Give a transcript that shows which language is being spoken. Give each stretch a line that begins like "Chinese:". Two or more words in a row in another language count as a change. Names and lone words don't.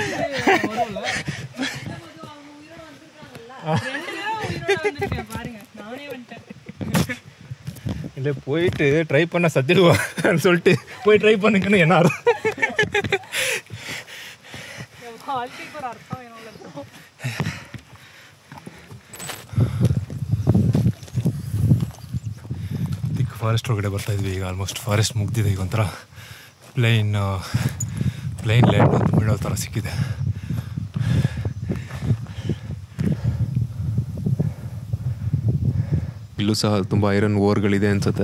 Tamil: பாருங்க, நானே வந்துட்டேன். இல்லை போயிட்டு ட்ரை பண்ண சத்திடுவோம் சொல்லிட்டு போய் ட்ரை பண்ணுங்கன்னு என்ன அர்த்தம்? வாழ்க்கைக்கு ஒரு அர்த்தம் என்னோட
Kannada: ಫಾರೆಸ್ಟ್ ಒಳಗಡೆ ಬರ್ತಾಯಿದ್ವಿ. ಈಗ
English: almost forest
Kannada: ಮುಗ್ದಿದೆ. ಈಗ ಒಂಥರ
English: plain land
Kannada: ಅಂತ ಬೀಳೋ ಥರ ಸಿಕ್ಕಿದೆ. ಇಲ್ಲೂ ಸಹ ತುಂಬ ಐರನ್ ಓರ್ಗಳಿದೆ ಅನಿಸುತ್ತೆ.